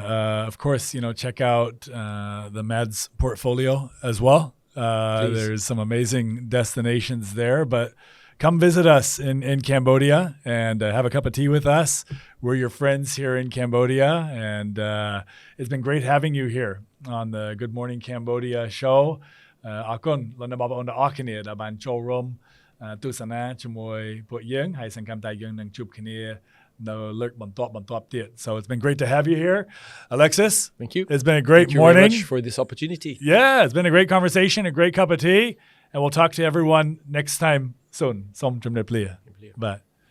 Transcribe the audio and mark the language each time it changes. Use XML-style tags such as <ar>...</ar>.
<en>Of course, check out the MADS portfolio as well. There's some amazing destinations there, but come visit us in Cambodia and have a cup of tea with us. We're your friends here in Cambodia, and it's been great having you here on the Good Morning Cambodia show.</en> <km>អរគុណលោកអ្នកបងប្អូនទាំងអស់គ្នាដែលបានចូលរួមទស្សនាជាមួយពួកយើងហើយសង្ឃឹមថាយើងនឹងជួបគ្នានៅលើកបន្ទាប់ទៀត.</km> <en>So it's been great to have you here, Alexis. Thank you. It's been a great Thank morning. You very much for this opportunity. Yeah, it's been a great conversation, a great cup of tea, and we'll talk to everyone next time soon.</en> <km>Som chum ne plia.</km> <en>Bye.</en>